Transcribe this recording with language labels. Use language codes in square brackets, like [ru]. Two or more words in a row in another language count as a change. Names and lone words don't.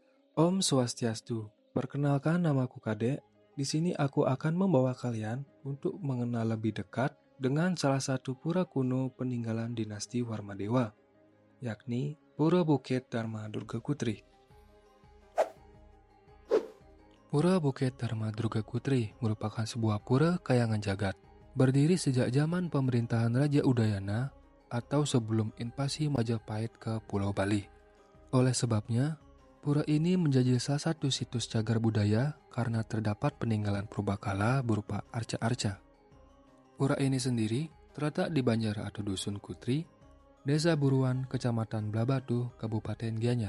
[ban] Om Swastiastu, [id] perkenalkan namaku Kadek. Di sini aku akan membawa kalian untuk mengenal lebih dekat dengan salah satu pura kuno peninggalan dinasti Warmadewa, yakni Pura Bukit Dharma Durga Putri. Pura Bukit Dharma Durga Putri merupakan sebuah pura kayangan jagat, berdiri sejak zaman pemerintahan Raja Udayana atau sebelum invasi Majapahit ke Pulau Bali. Oleh sebabnya, pura ini menjadi salah satu situs cagar budaya karena terdapat peninggalan purbakala berupa arca-arca. Pura ini sendiri terletak di Banjar atau Dusun Kutri, Desa Buruan, Kecamatan Blabatu, Kabupaten Gianyar.